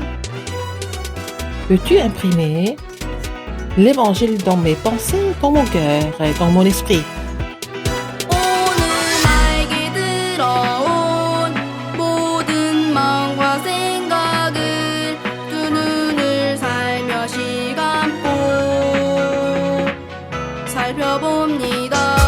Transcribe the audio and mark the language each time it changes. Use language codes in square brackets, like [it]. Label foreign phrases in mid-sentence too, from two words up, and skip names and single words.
[fr] peux-tu imprimer l'évangile dans mes pensées, dans mon cœur et dans mon esprit? [ko] 오늘 나에게 들어온 모든 마음과 생각을 두 눈을 살며시 감고 살펴봅니다.